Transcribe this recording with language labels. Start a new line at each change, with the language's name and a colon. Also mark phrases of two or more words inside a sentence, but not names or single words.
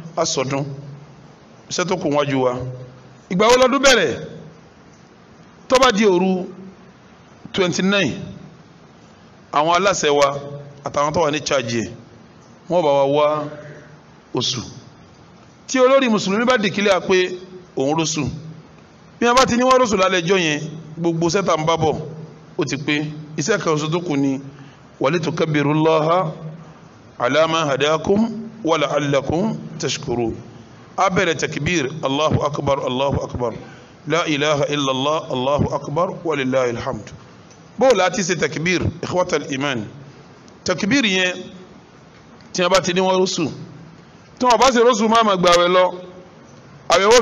Yoruba: iṣẹ́ tó kù wájú wa ìgbà wo lọ́dún bẹ̀rẹ̀ tó bá di òru 29 àwọn aláṣẹ wa àtàwọn tó wà ní charge wọ́n bá wa wá oṣù tí olórí mùsùlùmí bá dìkílẹ̀ pé òun rọ́ṣù bí wọ́n bá ti ní wọ́n rọ́ṣù lálẹ́ ẹjọ́ yẹn gbogbo sẹ́tà ń bá bọ̀ ó ti pé iṣẹ́ kan oṣù tó kù ni
Arabic: ولتكبروا الله على ما هداكم ولعلكم تشكرون
Yoruba: abẹ̀rẹ̀ takbir
Arabic: الله أكبر لا إله إلا الله الله أكبر ولله الحمد
Yoruba: bó láti ṣe takbir
Arabic: إخوة الإيمان
Yoruba: takbir yẹn tí wọ́n bá ti ní wọ́n rọ́ṣù tí wọ́n bá ṣe rọ́ṣù máa ma gbàwẹ̀ lọ àwẹ̀wọ́ fi